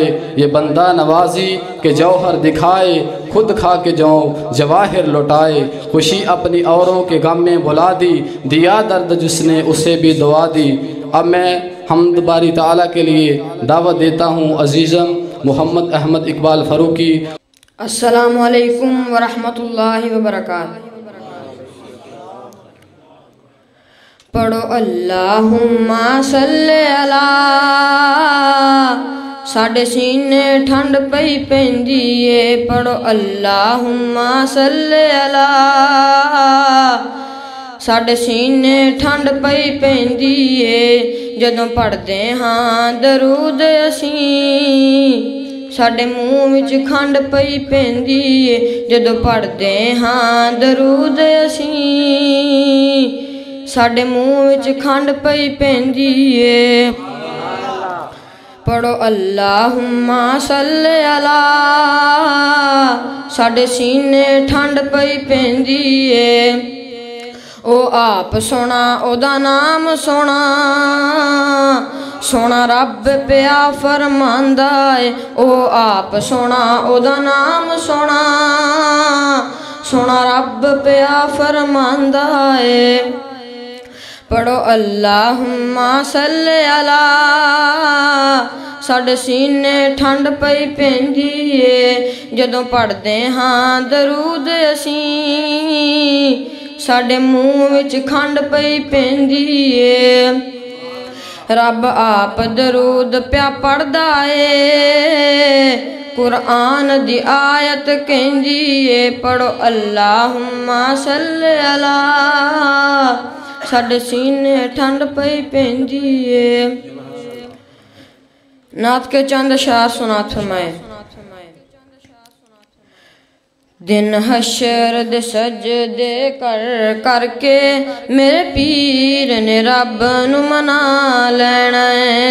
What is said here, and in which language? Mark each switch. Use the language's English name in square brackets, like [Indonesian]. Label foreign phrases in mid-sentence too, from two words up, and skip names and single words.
[Urdu] یہ بندہ نوازی کے جوہر دکھائے، خود کھا کے جو جواہر لوٹائے. خوشی اپنی اوروں کے غم میں بلا دی، دیا درد جس نے اسے بھی دعا دی. اب میں حمد باری تعالیٰ کے لیے دعوت دیتا ہوں عزیزم محمد احمد اقبال فاروقی. [Arabic] السلام عليكم ورحمة الله وبركاته. पढ़ो اللهم صل على, [Punjabi] ساڈے سینے ٹھنڈ پئی پیندی اے. [Arabic] पढ़ो اللهم صل على, [Punjabi] ساڈے سینے ٹھنڈ پئی پیندی اے. جدوں پڑھدے ہاں درود اسیں، ساڈے مونہہ وچ کھنڈ پئی پیندی اے. جدوں پڑھدے ہاں درود اسیں، ساڈے مونہہ وچ کھنڈ پئی پیندی اے. [Arabic] पढ़ो اللهم صل على, [Punjabi] ساڈے سینے ٹھنڈ پئی پیندی اے. او آپ سوہنا اوہدا ناں سوہنا، سوہنا رب پیا فرماندا اے. او آپ سوہنا اوہدا ناں سوہنا، سوہنا رب پیا فرماندا اے. [Arabic] पढ़ो اللهم صل على, [Punjabi] ساڈے سینے ٹھنڈ پئی پیندی اے. جدوں پڑھدے ہاں درود اسیں، ساڈے مونہہ وچ کھنڈ پئی پیندی اے. رب آپ درود پیا پڑھدا اے، قرآن دی آیت کہندی اے. [Arabic] पढ़ो اللهم صل على, [Punjabi] ساڈے سینے ٹھنڈ پئی پیندی اے. [Urdu] نعت کے چند اشعار سماعت فرمائے. [Punjabi] دن حشر دے سجدے کر کرکے، میرے پیر نے رب نوں منا لینا ہے.